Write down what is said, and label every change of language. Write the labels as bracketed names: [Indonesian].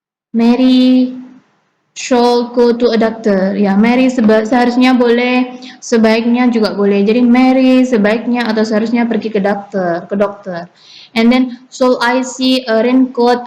[English] Mary should go to a doctor. [Indonesian] Ya, Mary seharusnya boleh, sebaiknya juga boleh. Jadi Mary sebaiknya atau seharusnya pergi ke dokter. [English] And then, should I see a raincoat?